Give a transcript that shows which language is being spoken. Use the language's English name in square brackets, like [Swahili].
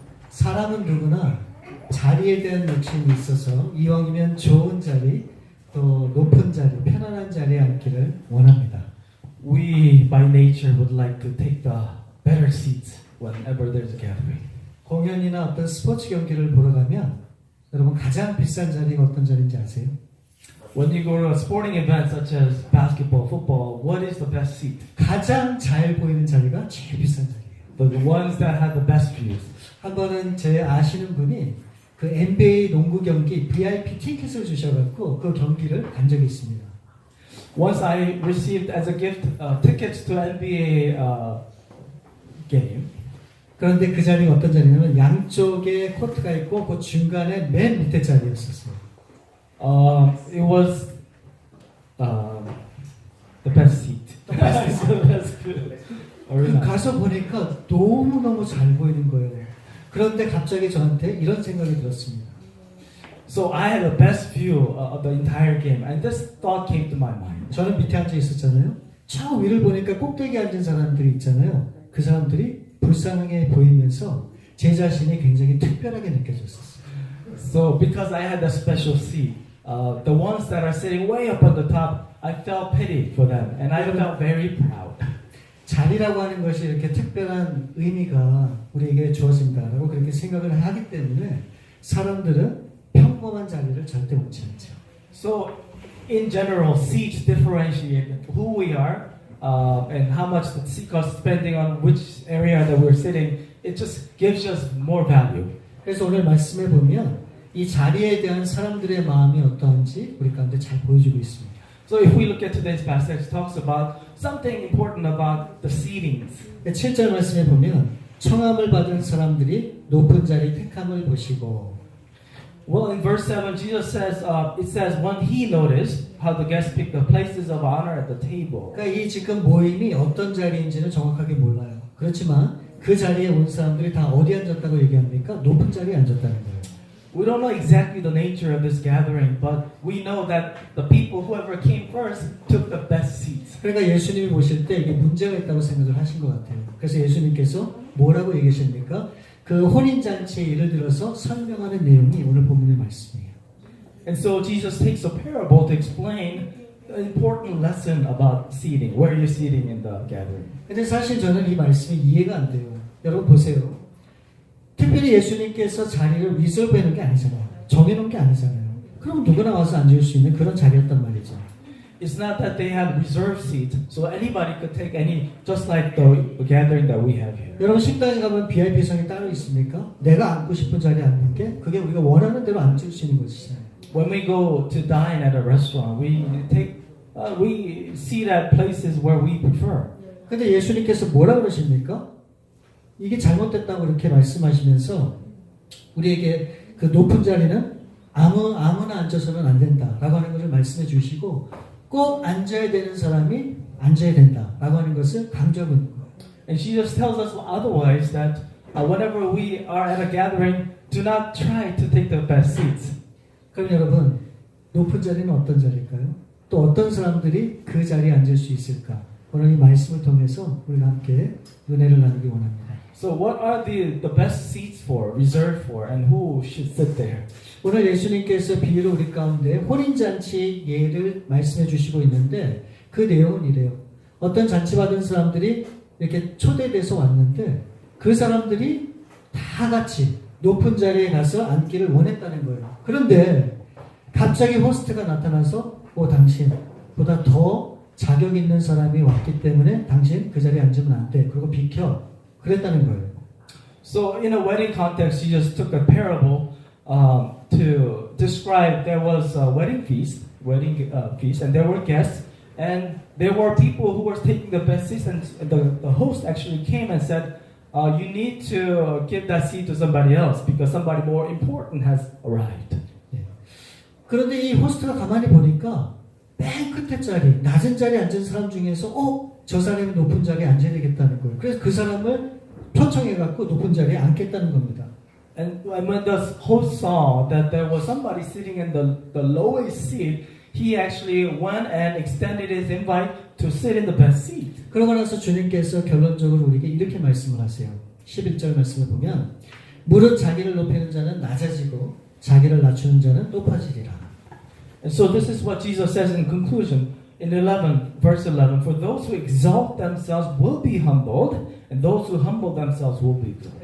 [Korean] 사람은 누구나 자리에 대한 욕심이 있어서 이왕이면 좋은 자리, 또 높은 자리, 편안한 자리에 앉기를 원합니다. [English] We by nature would like to take the better seats whenever there's a gathering. [Korean] 공연이나 어떤 스포츠 경기를 보러 가면 여러분 가장 비싼 자리가 어떤 자리인지 아세요? [English] When you go to a sporting event such as basketball, football, what is the best seat? [Korean] 가장 잘 보이는 자리가 제일 비싼 자리예요. [English] The ones that have the best views. [Korean] 한 번은 제 아시는 분이 그 NBA 농구 경기 VIP 티켓을 주셔갖고 그 경기를 간 적이 있습니다. [English] Once I received as a gift tickets to NBA game. [Korean] 그런데 그 자리가 어떤 자리냐면 양쪽에 코트가 있고 그 중간에 맨 밑에 자리였었어요. [English] It was the best seat. The best [Korean] 그 가서 보니까 너무너무 잘 보이는 거예요. 그런데 갑자기 저한테 이런 생각이 들었습니다. [English] So I had the best view of the entire game, and this thought came to my mind. [Korean] 저는 밑에 앉아 있었잖아요. 저 위를 보니까 꼭대기에 앉은 사람들이 있잖아요. 그 사람들이 불쌍하게 보이면서 제 자신이 굉장히 특별하게 느껴졌었어요. [English] So because I had a special seat, the ones that are sitting way up on the top, I felt pity for them, and I felt very proud. [Korean] 자리라고 하는 것이 이렇게 특별한 의미가 우리에게 주어진다라고 그렇게 생각을 하기 때문에 사람들은 평범한 자리를 절대 원치 않죠. [English] So, in general, seats differentiate who we are and how much the seat costs depending on which area that we're sitting. It just gives us more value. [Korean] 그래서 오늘 말씀해 보면 이 자리에 대한 사람들의 마음이 어떠한지 우리 가운데 잘 보여주고 있습니다. [English] So if we look at today's passage, it talks about something important about the seatings. [Korean] 7절 말씀에 보면 청함을 받은 사람들이 높은 자리 택함을 보시고 [English] Well, in verse 7, Jesus says, it says, when he noticed how the guests picked the places of honor at the table. [Korean] 그러니까 이 지금 모임이 어떤 자리인지는 정확하게 몰라요. 그렇지만 그 자리에 온 사람들이 다 어디 앉았다고 얘기합니까? 높은 자리에 앉았다는 거예요. [English] We don't know exactly the nature of this gathering, but we know that the people, whoever came first, took the best seats. [Korean] 그러니까 예수님이 보실 때 이게 문제가 있다고 생각을 하신 것 같아요. 그래서 예수님께서 뭐라고 얘기하십니까? 그 혼인잔치에 예를 들어서 설명하는 내용이 오늘 본문의 말씀이에요. [English] And so Jesus takes a parable to explain an important lesson about seating, where you're sitting in the gathering. [Korean] 근데 사실 저는 이 말씀이 이해가 안 돼요. 여러분 보세요. 특별히 예수님께서 자리를 리저브 해놓은 게 아니잖아요. 정해놓은 게 아니잖아요. 그럼 누구나 와서 앉을 수 있는 그런 자리였단 말이죠. [English] It's not that they have reserved seats, so anybody could take any, just like the gathering that we have here. [Korean] 여러분 식당에 가면 VIP석이 따로 있습니까? 내가 앉고 싶은 자리에 앉는 게 그게 우리가 원하는 대로 앉을 수 있는 것이잖아요. [English] When we go to dine at a restaurant, we seat at places where we prefer. [Korean] 근데 예수님께서 뭐라 그러십니까? 이게 잘못됐다고 이렇게 말씀하시면서 우리에게 그 높은 자리는 아무나 앉아서는 안 된다라고 하는 것을 말씀해 주시고 꼭 앉아야 되는 사람이 앉아야 된다라고 하는 것을 강조하고 있는 거예요. [English] And she just tells us otherwise that whenever we are at a gathering, do not try to take the best seats. [Korean] 그럼 여러분 높은 자리는 어떤 자리일까요? 또 어떤 사람들이 그 자리에 앉을 수 있을까? 오늘 이 말씀을 통해서 우리가 함께 은혜를 나누기 원합니다. [English] So what are the best seats for, reserved for, and who should sit there? [Korean] 오늘 예수님께서 비유로 우리 가운데 혼인잔치 예를 말씀해 주시고 있는데 그 내용은 이래요. 어떤 잔치 받은 사람들이 이렇게 초대돼서 왔는데 그 사람들이 다 같이 높은 자리에 가서 앉기를 원했다는 거예요. 그런데 갑자기 호스트가 나타나서 당신보다 더 자격 있는 사람이 왔기 때문에 당신 그 자리에 앉으면 안 돼. 그리고 비켜. 그랬다는 거예요. [English] So in a wedding context, Jesus took a parable to describe there was a wedding feast, and there were guests, and there were people who were taking the best seats, and the host actually came and said, you need to give that seat to somebody else because somebody more important has arrived. [Korean] 그런데 이 호스트가 가만히 보니까 맨 끝에 자리, 낮은 자리에 앉은 사람 중에서 저 사람이 높은 자리에 앉아야 되겠다는 거예요. 그래서 그 사람을 초청해갖고 높은 자리에 앉겠다는 겁니다. [English] And when the host saw that there was somebody sitting in the lowest seat, he actually went and extended his invite to sit in the best seat. [Korean] 그러고 나서 주님께서 결론적으로 우리에게 이렇게 말씀을 하세요. 11절 말씀을 보면 무릇 자기를 높이는 자는 낮아지고 자기를 낮추는 자는 높아지리라. [English] And so this is what Jesus says in conclusion in 11, verse 11. For those who exalt themselves will be humbled, and those who humble themselves will be exalted.